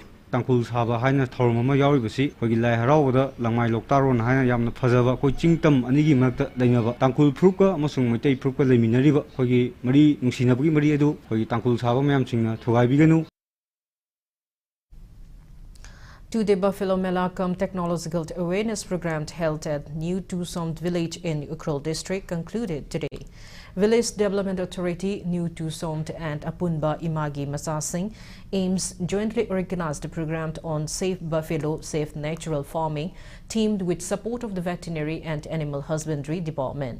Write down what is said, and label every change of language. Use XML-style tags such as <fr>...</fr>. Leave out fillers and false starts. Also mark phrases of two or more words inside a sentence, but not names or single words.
<mni>Tangkul Saba haina thormama yauribasi khogi Lai Haraobada langmai loktaron haina yamna phajaba khoi chingtam anigi makta lainaba Tangkul Phruka amasung Maitai Phruka leiminariba khogi mari nungsinabagi mari adu khogi Tangkul Saba mayam chingna thugaibiganu.</mni> <en>Two-day Buffalo Melakam Technological Awareness Program held at New Tucson Village in Ukhrul District concluded today. Village Development Authority, New Tucson and Apunba Imagi Masasing aims jointly organized the program on Safe Buffalo, Safe Natural Farming, teamed with support of the Veterinary and Animal Husbandry Department.</en>